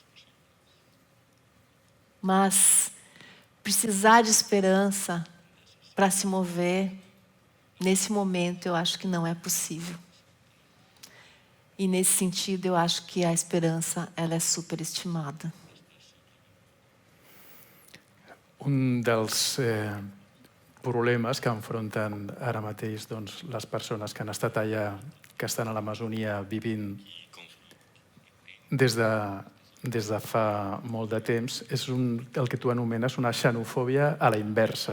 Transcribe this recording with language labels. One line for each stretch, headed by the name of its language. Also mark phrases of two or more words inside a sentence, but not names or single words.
Portuguese: Mas precisar de esperança para se mover, nesse momento eu acho que não é possível. E nesse sentido eu acho que a esperança ela é superestimada.
Catalan: Un dels problemes que enfronten ara mateix les persones que han estat allà, que estan a l'Amazonia vivint des de fa molt de temps, és el que tu anomenes una xenofòbia a la inversa.